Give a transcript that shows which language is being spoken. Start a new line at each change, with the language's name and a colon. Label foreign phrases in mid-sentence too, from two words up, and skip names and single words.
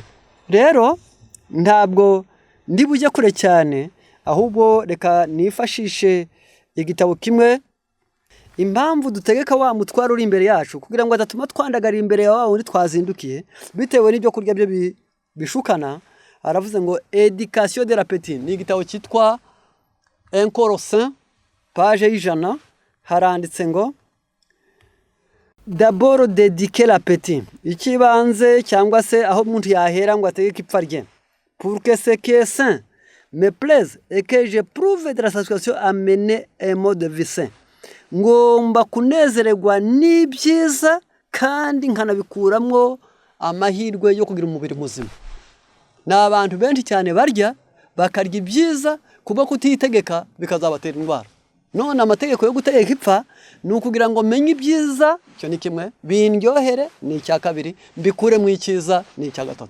Kinyarwanda: Rero ntabwo ndi bujye kure cyane, ahubwo reka nifashishe igitabo kimwe, impamvu dutegeka wa mutwaro uri imbere yacu kugira ngo adatuma twandagara imbere ya wundi twazindukiye bitewe n'ibyo kurya byo bishukana. Aravuze ngo
French: Education de l'appétit,
Kinyarwanda: ni igitabo cyitwa Un corps sain, page y'ijana, haranditse ngo
French: d'abord dédiquer l'appétit,
Kinyarwanda: ikibanze cyangwa se aho umuntu yahera ngo ategeke ipfa rye,
French: pour que ce qui est sain me plaise et que je prouve de la satisfaction à mener un mode de vie sain.
Kinyarwanda: Ngomba kunezererwa n'ibyiza kandi nkanabikuramwo amahirwe yo kugira umubiri muzima. N'abantu benshi cyane barya bakarya ibyiza kuba kutitegeka bikazabatera indwara. None amategeko yo gutegeka ipfa ni ukugira ngo menye ibyiza, cyo ni kimwe, bindyohere ni icya kabiri, mbikure mu icyiza ni icya gatatu.